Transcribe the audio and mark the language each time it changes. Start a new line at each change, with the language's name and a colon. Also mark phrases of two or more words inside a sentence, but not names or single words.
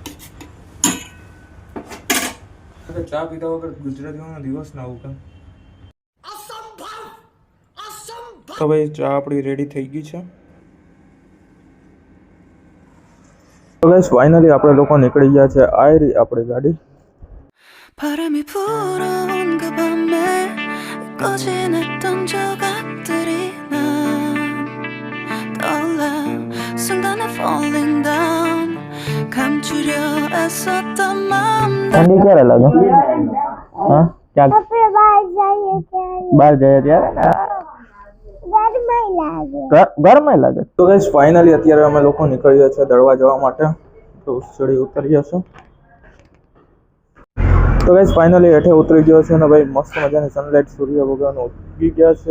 Gujarati: ચા પીધા વગર ગુજરાતીઓનો દિવસ ના આવું કેમ. તો ભાઈ ચા આપણી રેડી થઈ ગઈ છે. તો
English: guys finally
Gujarati: આપણે લોકો નીકળી ગયા છે. આ રહી આપણી ગાડી.
Korean: 바람이 불어온 그 밤에 꺼진 했던 조각들이 난 떠올라 순간에
English: falling down
Korean: 감추려 애썼던 마음들.
Gujarati: ઠંડી ક્યારે લાગે? હા ક્યાં બહાર જઈએ ત્યારે ગરમાય લાગે. તો
English: guys finally
Gujarati: અત્યારે અમે લોકો નીકળીએ છીએ દળવા જવા માટે. તો સીડી ઉતરીએ છીએ. તો
English: guys finally
Gujarati: હેઠે ઉતરી ગયો છે ને ભાઈ મસ્ત મજાની સનલાઇટ સૂર્ય ભગવાન ઉગી ગયા છે.